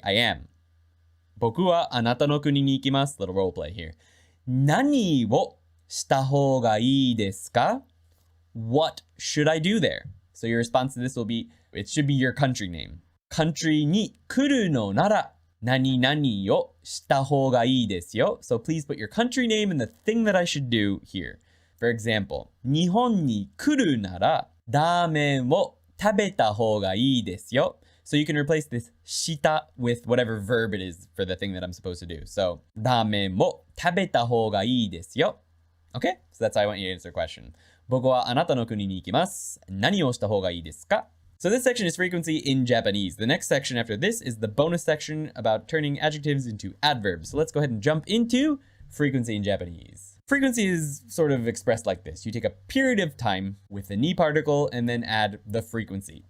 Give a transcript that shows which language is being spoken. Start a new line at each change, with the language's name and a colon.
English: I am.
Japanese: 僕はあなたの国に行きます。
English: Little role play here.
Japanese: 何をした方がいいですか?
English: What should I do there? So your response to this will be, it should be your country name.
Japanese: Country に来るのなら何々をした方がいいですよ.
English: So please put your country name and the thing that I should do here. For example,
Japanese: 日本に来るならラーメンを食べた方がいいですよ.
English: So you can replace this した with whatever verb it is for the thing that I'm supposed to do. So
Japanese: ラーメンを食べた方がいいですよ.
English: Okay? So that's how I want you to answer the question.
Japanese: 僕はあなたの国に行きます。何をした方がいいですか?
English: So this section is frequency in Japanese. The next section after this is the bonus section about turning adjectives into adverbs. So let's go ahead and jump into frequency in Japanese. Frequency is sort of expressed like this. You take a period of time with the ni particle and then add the frequency.